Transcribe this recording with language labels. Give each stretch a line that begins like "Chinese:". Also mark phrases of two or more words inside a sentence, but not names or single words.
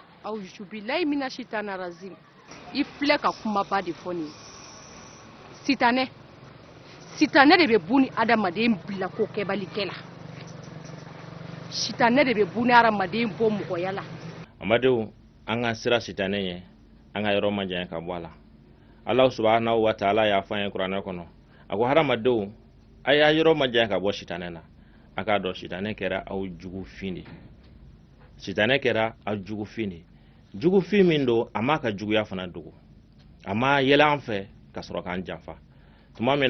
Arabic: أعوذ بالله من الشيطان الرجيم
Bambara: i filɛ ka kumaba de fɔ nin ye. sitanɛ de bɛ buni adamaden bila ko kɛbalikɛ la sitanɛ de bɛ buni adamaden bɔ mɔgɔya la. Amadenw an ka sira sitanɛ ye an ka yɔrɔ ma janya ka bɔ a la.
Arabic: الله سبحانه وتعالى
Bambara: y'a fɔ an ye kuranɛ kɔnɔ a ko hadamadenw a y'a yɔrɔ ma janya ka bɔ sitanɛ na a k'a dɔn sitanɛ kɛra aw jugufin de sitanɛ kɛra aw jugufin de jugufin min don a m'a ka juguya fana dogo a ma yɛlɛ an fɛ ka sɔrɔ k'an janfa tuma min